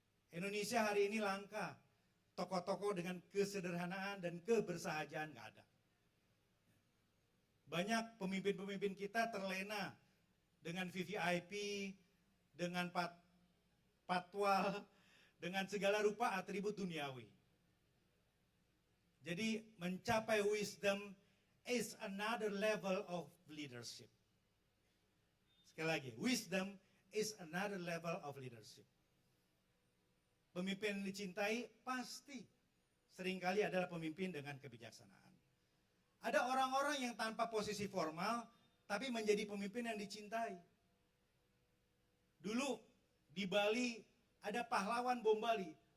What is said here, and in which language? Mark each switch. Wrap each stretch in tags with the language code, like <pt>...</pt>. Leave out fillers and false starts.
<id>Indonesia hari ini langka. Tokoh-tokoh dengan kesederhanaan dan kebersahajaan nggak ada. Banyak pemimpin-pemimpin kita terlena dengan VVIP, dengan patwal, dengan segala rupa atribut duniawi. Jadi mencapai</id> <en>wisdom is another level of leadership.</en> <id>Sekali lagi,</id> <en>wisdom is another level of leadership.</en> <id>Pemimpin yang dicintai pasti seringkali adalah pemimpin dengan kebijaksanaan. Ada orang-orang yang tanpa posisi formal, tapi menjadi pemimpin yang dicintai. Dulu di Bali ada pahlawan bom Bali.</id>